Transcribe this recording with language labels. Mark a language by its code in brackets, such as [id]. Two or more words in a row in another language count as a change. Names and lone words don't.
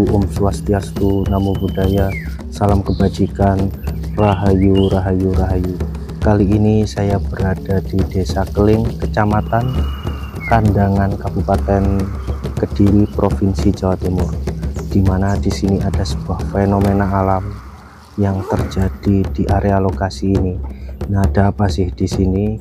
[sa] Om Swastiastu, [pi] Namo Buddhaya, [id] salam kebajikan, [jv] Rahayu Rahayu Rahayu. [id] Kali ini saya berada di Desa Keling, Kecamatan Kandangan, Kabupaten Kediri, Provinsi Jawa Timur, di mana di sini ada sebuah fenomena alam yang terjadi di area lokasi ini. Nah, ada apa sih di sini?